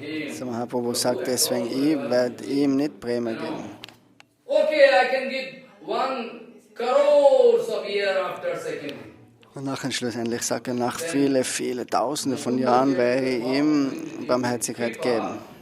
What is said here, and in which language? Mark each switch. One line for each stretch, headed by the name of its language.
German: So Mahaprabhu sagt deswegen, ich werde ihm nicht Prema geben.
English: Okay, I can give 1 crores of years after second.
German: Und nachher schlussendlich sagt er, nach viele Tausende von Jahren werde ich ihm Barmherzigkeit geben.